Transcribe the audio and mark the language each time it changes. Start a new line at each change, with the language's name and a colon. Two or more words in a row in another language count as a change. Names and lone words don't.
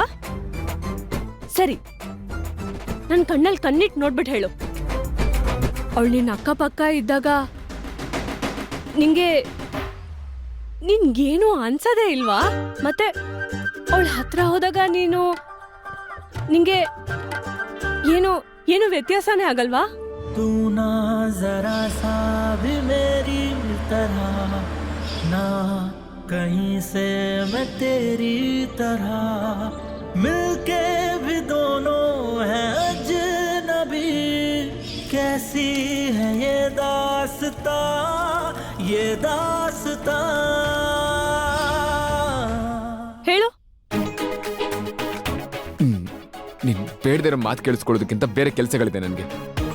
Kannada: ಸರಿ, ನನ್ ಕಣ್ಣಲ್ಲಿ ಕಣ್ಣಿಟ್ಟು ನೋಡ್ಬಿಟ್ಟು ಹೇಳು, ಅವಳು ನಿನ್ನ ಅಕ್ಕಪಕ್ಕ ಇದ್ದಾಗ ನಿನ್ಗೇನು ಅನ್ಸದೇ ಇಲ್ವಾ? ಮತ್ತೆ ಅವಳ ಹತ್ರ ಹೋದಾಗ ನಿಂಗೆ ಏನು ವ್ಯತ್ಯಾಸನೇ ಆಗಲ್ವಾ?
Hindi: तू ना जरा सा भी मेरी तरह, ना कहीं से मैं तेरी तरह, मिलके भी दोनों हैं अजनबी, कैसी है ये दास्तां, ये दास्तां.
Kannada: ಹೇಳು. ನೀನ್ ಬೇಡದಿರೋ ಮಾತು ಕೇಳಿಸ್ಕೊಳ್ಳೋದಕ್ಕಿಂತ ಬೇರೆ ಕೆಲಸಗಳಿದೆ ನನಗೆ.